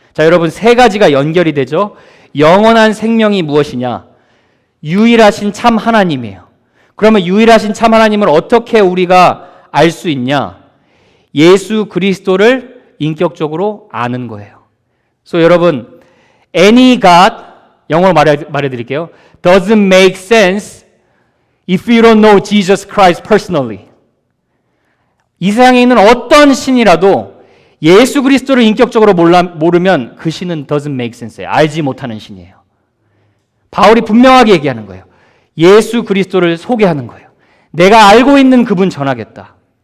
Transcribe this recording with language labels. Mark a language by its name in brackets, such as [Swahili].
[Korean] 자, 여러분 세 가지가 연결이 되죠. 영원한 생명이 무엇이냐? 유일하신 참 하나님이에요. 그러면 유일하신 참 하나님을 어떻게 우리가 알 수 있냐? 예수 그리스도를 인격적으로 아는 거예요. 그래서 여러분 [English] any God, [Korean] 영어로 말해드릴게요. [English] doesn't make sense if you don't know Jesus Christ personally. [Korean] 이 세상에 있는 어떤 신이라도 예수 그리스도를 인격적으로 모르면 그 신은 [English] doesn't make sense [Korean] 예요. 알지 못하는 신이에요. 바울이 분명하게 얘기하는 거예요. 예수 그리스도를 소개하는 거예요. 내가 알고 있는 그분 전하겠다.